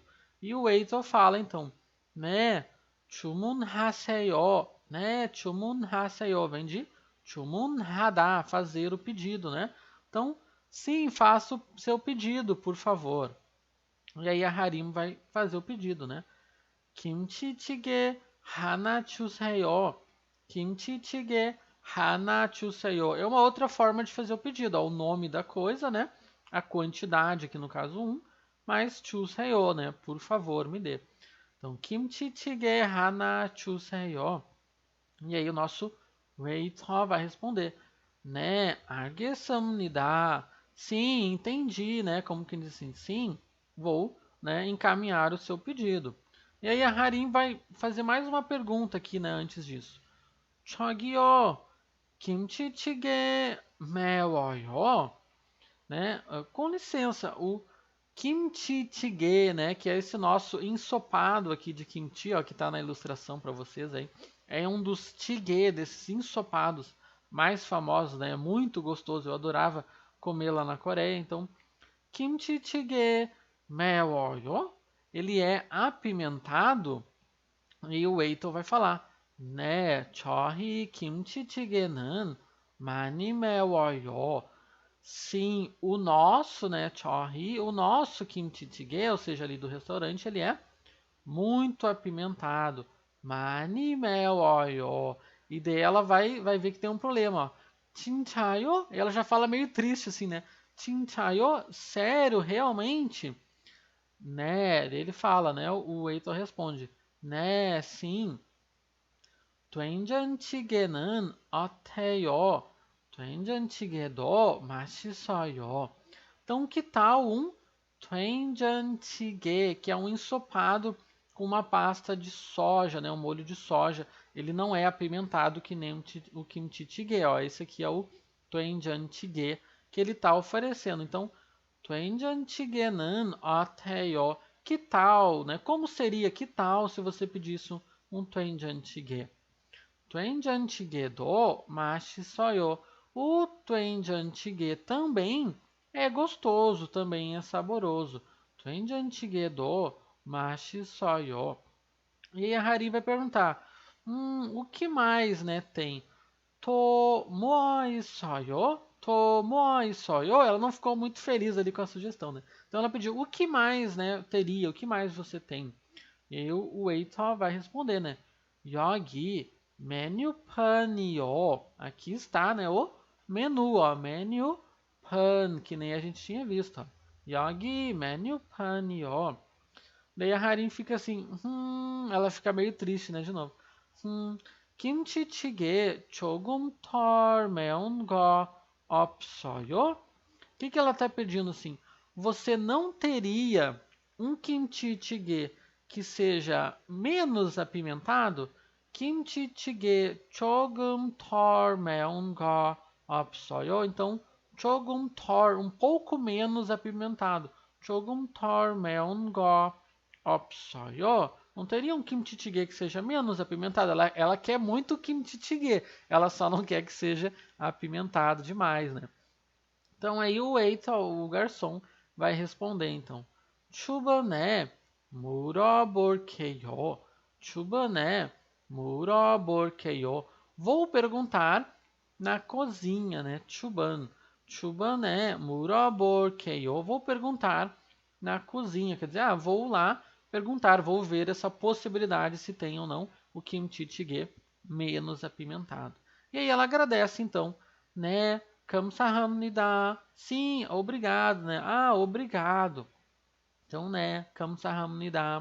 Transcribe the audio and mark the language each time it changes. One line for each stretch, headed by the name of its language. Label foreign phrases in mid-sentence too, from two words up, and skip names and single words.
Portuguese: E o waiter fala então, né? 주문하세요, né? 주문하세요, vem de 주문하다, fazer o pedido, né? Então, sim, faça o seu pedido, por favor. E aí a Harim vai fazer o pedido, né?
Korean: 김치찌개 하나 주세요. 김치찌개 하나 주세요.
Portuguese: É uma outra forma de fazer o pedido. Ó, o nome da coisa, né? A quantidade, aqui no caso 1. Mas 주세요, né? Por favor, me dê. Então,
Korean: 김치찌개 하나 주세요.
Portuguese: E aí o nosso waiter vai responder, né? 알겠습니다. Sim, entendi, né? Como que diz assim? Sim, vou, né, encaminhar o seu pedido. E aí a Harim vai fazer mais uma pergunta aqui, né, antes disso.
Korean: 저기요, 김치찌개 매워요?
Portuguese: Né? Com licença, o kimchi jjigae, né, que é esse nosso ensopado aqui de kimchi, ó, que está na ilustração para vocês aí, é um dos jjigae, desses ensopados mais famosos, né, é muito gostoso, eu adorava comer lá na Coreia, então kimchi jjigae 매워요? Ele é apimentado e o waiter vai falar,
Korean: 네, 저희 김치찌개는 많이 매워요.
Portuguese: Sim, o nosso, né, chohi, o nosso kimchi jjigae, ou seja, ali do restaurante, ele é muito apimentado.
Korean: Mani 매워요.
Portuguese: E daí ela vai ver que tem um problema, ó.
Korean: 진짜요?
Portuguese: Ela já fala meio triste assim, né? 진짜요? Sério, realmente? Né? Ele fala, né? O waiter responde, né, sim.
Korean: 된장찌개는 어때요? 된장찌개도 맛있어요.
Portuguese: Então, que tal um 된장찌개, que é um ensopado com uma pasta de soja, né, um molho de soja. Ele não é apimentado que nem o kimchi jjigae, ó. Esse aqui é o 된장찌개 que ele está oferecendo. Então,
Korean: 된장찌개는 어때요?
Portuguese: Que tal, né? Como seria, que tal se você pedisse um 된장찌개?
Korean: 된장찌개도 맛있어요.
Portuguese: O 된장찌개 também é gostoso, também é saboroso.
Korean: 된장찌개도 맛있어요.
Portuguese: E aí a Hari vai perguntar, o que mais, né, tem?
Korean: 또 뭐 있어요? 또 뭐 있어요?
Portuguese: Ela não ficou muito feliz ali com a sugestão, né? Então ela pediu, o que mais, né, teria? O que mais você tem? E aí o waiter vai responder, né?
Korean: 여기 메뉴판이요.
Portuguese: Aqui está, né, o menu, ó, 메뉴판, que nem a gente tinha visto, ó.
Korean: 여기 메뉴판이요.
Portuguese: Daí a Harin fica assim, ela fica meio triste, né, de novo.
Korean: 김치찌개 조금 덜 매운 거 없어요?
Portuguese: O que ela está pedindo assim? Você não teria um kimchi jjigae que seja menos apimentado?
Korean: Kimchi jjigae 조금 덜 매운 거 없어요? Então, 조금 덜,
Portuguese: um pouco menos apimentado.
Korean: 조금 덜 매운 거 없어요?
Portuguese: Não teria um kimchi jjigae que seja menos apimentado? Ela quer muito kimchi jjigae, ela só não quer que seja apimentado demais, né? Então aí o waiter, o garçom, vai responder então.
Korean: 주변에 물어볼게요. 주변에 물어볼게요.
Portuguese: Vou perguntar na cozinha, né?
Korean: 주변. 주변에 물어볼게요.
Portuguese: Vou perguntar na cozinha. Quer dizer, vou lá perguntar, vou ver essa possibilidade se tem ou não o kimchi jjigae menos apimentado. E aí ela agradece então, né? 감사합니다. Sim, obrigado, né? Obrigado. Então, né? 감사합니다.